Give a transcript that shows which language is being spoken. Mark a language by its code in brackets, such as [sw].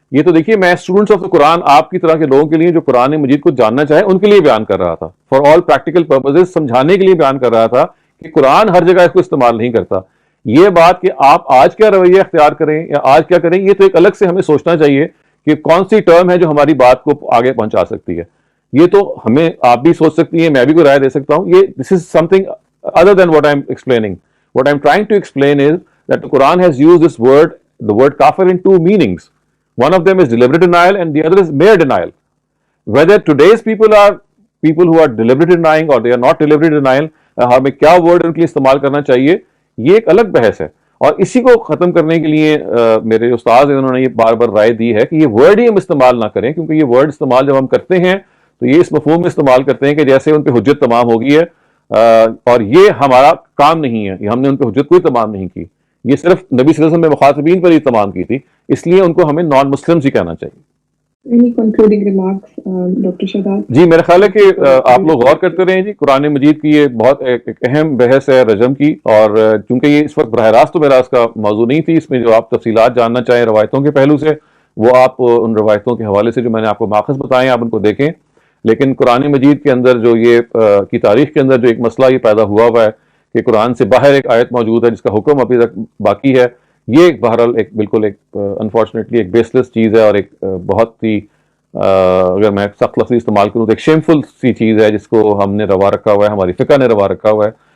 [ur] یہ تو دیکھیے میں [en] students of the Quran, [ur] آپ کی طرح کے لوگوں کے لیے جو قرآن مجید کو جاننا چاہے ان کے لیے بیان کر رہا تھا, [en] for all practical purposes, [ur] سمجھانے کے لیے بیان کر رہا تھا کہ قرآن ہر جگہ اس کو استعمال نہیں کرتا. یہ بات کہ آپ آج کیا رویہ اختیار کریں یا آج کیا کریں, یہ تو ایک الگ سے ہمیں سوچنا چاہیے کہ کون سی ٹرم ہے جو ہماری بات کو آگے پہنچا سکتی ہے. یہ تو ہمیں آپ بھی سوچ سکتی ہیں, میں بھی کوئی رائے دے سکتا ہوں. [en] یہ this is something other then what I am explaining. What I am trying to explain is that the Quran has used this word, the word kafir, in two meanings. One of them is deliberate denial and the other is mere denial. Whether today's people are people who are deliberately denying or they are not deliberately denial, [ur] ہمیں کیا word in کے لیے استعمال کرنا چاہیے, یہ ایک الگ بحث ہے. اور اسی کو ختم کرنے کے لیے میرے استاد ہیں, انہوں نے یہ بار بار رائے دی ہے کہ یہ ورڈ ہی ہم استعمال نہ کریں, کیونکہ یہ ورڈ استعمال جب ہم کرتے ہیں تو یہ اس مفہوم میں استعمال کرتے ہیں کہ جیسے ان پہ حجت تمام ہو گئی ہے, اور یہ ہمارا کام نہیں ہے, ہم نے ان پہ حجت کوئی تمام نہیں کی, یہ صرف نبی صلی اللہ علیہ وسلم نے مخاطبین پر ہی تمام کی تھی, اس لیے ان کو ہمیں نان مسلمز ہی کہنا چاہیے. [en] Any concluding remarks, Dr. Shadab? [ur] جی میرا خیال ہے کہ آپ لوگ غور کرتے رہیں جی. قرآن مجید کی یہ بہت ایک اہم بحث ہے رجم کی, اور چونکہ یہ اس وقت براہ راست تو میرا اس کا موضوع نہیں تھی, اس میں جو آپ تفصیلات جاننا چاہیں روایتوں کے پہلو سے, وہ آپ ان روایتوں کے حوالے سے جو میں نے آپ کو ماخذ بتائے آپ ان کو دیکھیں. لیکن قرآن مجید کے اندر جو یہ کی تاریخ کے اندر جو ایک مسئلہ یہ پیدا ہوا ہے کہ قرآن سے باہر ایک آیت موجود ہے جس کا حکم ابھی تک باقی ہے, یہ ایک بہرحال ایک بالکل ایک انفارچونیٹلی ایک بیس لیس چیز ہے, اور ایک بہت ہی اگر میں سخت لفظ استعمال کروں تو ایک شیمفل سی چیز ہے جس کو ہم نے روا رکھا ہوا ہے, ہماری فقہ نے روا رکھا ہوا ہے.